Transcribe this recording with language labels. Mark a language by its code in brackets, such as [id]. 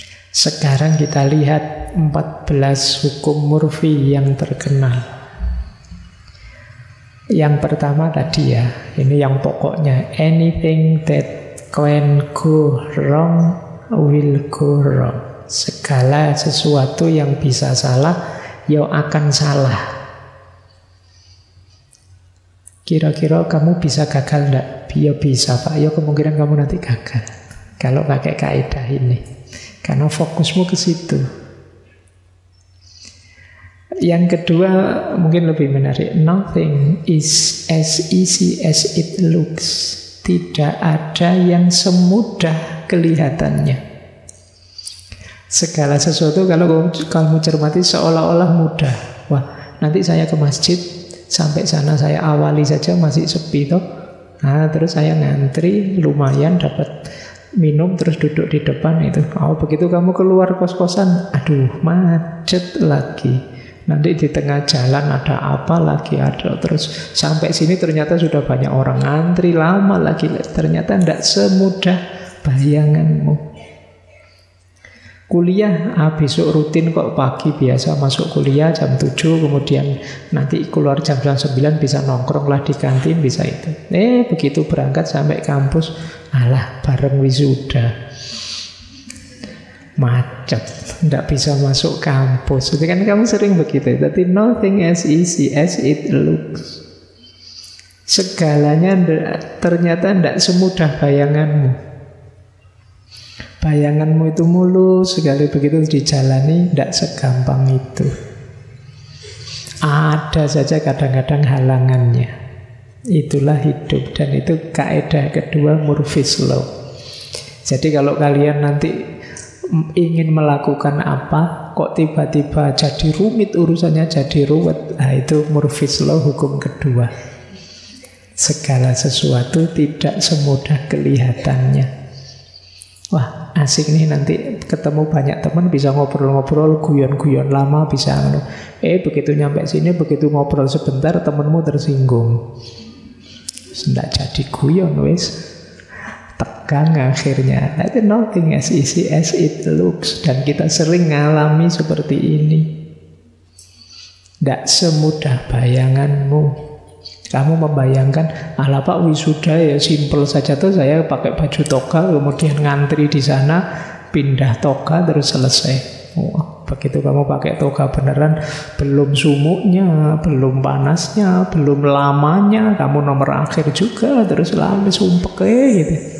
[id] Sekarang kita lihat 14 hukum murfi yang terkenal. Yang pertama tadi ya, ini yang pokoknya. [en] Anything that can go wrong will go wrong. [id] Segala sesuatu yang bisa salah, ya akan salah. Kira-kira kamu bisa gagal enggak? Ya bisa Pak, ya kemungkinan kamu nanti gagal kalau pakai kaidah ini. Karena fokusmu ke situ. Yang kedua mungkin lebih menarik. [en] Nothing is as easy as it looks. [id] Tidak ada yang semudah kelihatannya. Segala sesuatu kalau kamu cermati seolah-olah mudah. Wah, nanti saya ke masjid, sampai sana saya awali saja masih sepi toh. Nah, terus saya ngantri, lumayan dapat minum, terus duduk di depan itu. Oh, begitu kamu keluar kos-kosan, aduh macet lagi. Nanti di tengah jalan ada apa lagi, ada. Terus sampai sini ternyata sudah banyak orang ngantri, lama lagi. Ternyata tidak semudah bayanganmu. Kuliah, besok rutin kok pagi biasa masuk kuliah jam 7, kemudian nanti keluar jam 9 bisa nongkrong lah di kantin, bisa itu. Begitu berangkat sampai kampus, alah bareng wisuda. Macet, tidak bisa masuk kampus. Itu kan kamu sering begitu. Tapi [en] nothing as easy as it looks. [id] Segalanya ternyata tidak semudah bayanganmu. Bayanganmu itu mulus, sekali begitu dijalani tidak segampang itu. Ada saja kadang-kadang halangannya. Itulah hidup, dan itu kaidah kedua, Murphy's Law. Jadi kalau kalian nanti ingin melakukan apa, kok tiba-tiba jadi rumit urusannya, jadi ruwet, nah itu Murphy's Law, hukum kedua. Segala sesuatu tidak semudah kelihatannya. Wah, asik nih, nanti ketemu banyak teman, bisa ngobrol-ngobrol, guyon-guyon lama, bisa begitu nyampe sini, begitu ngobrol sebentar, temanmu tersinggung. Tidak jadi guyon, wes tegang akhirnya. Itu [en] nothing as easy as it looks. [id] Dan kita sering ngalami seperti ini. Tidak semudah bayanganmu. Kamu membayangkan, ala Pak wisuda ya simple saja tuh, saya pakai baju toga, kemudian ngantri di sana, pindah toga, terus selesai. Wah, begitu kamu pakai toga beneran, belum sumuknya, belum panasnya, belum lamanya, kamu nomor akhir juga, terus lama sumpek gitu.